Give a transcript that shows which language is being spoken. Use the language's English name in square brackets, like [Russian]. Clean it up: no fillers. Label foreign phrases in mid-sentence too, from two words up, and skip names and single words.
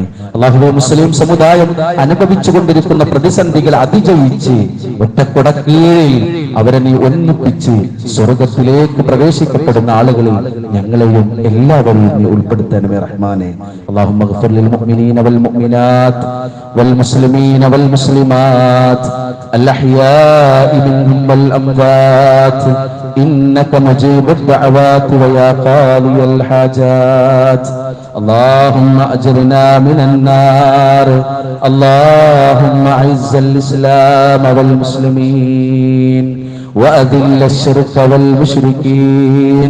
[Malayalam] അല്ലാഹുവേ, മുസ്ലിം സമുദായം അനുഭവിച്ചു കൊണ്ടിരിക്കുന്ന പ്രതിസന്ധികൾ അതിജയിച്ച് ഒറ്റക്കുടക്കീഴിൽ അവരെ നീ ഒന്നിപ്പിച്ച് സ്വർഗത്തിലേക്ക് പ്രവേശിക്കപ്പെടുന്ന ആളുകളിൽ ഞങ്ങളെയും എല്ലാവരെയും നീ ഉൾപ്പെടുത്തണമേ റഹ്മാനെ. [Arabic] اللهم اغفر للمؤمنين والمؤمنات والمسلمين والمسلمات الأحياء منهم والأموات إنك مجيب الدعوات ويا قاضي الحاجات. اللهم أجرنا من النار. اللهم أعز الإسلام والمسلمين وأذل الشرك والمشركين.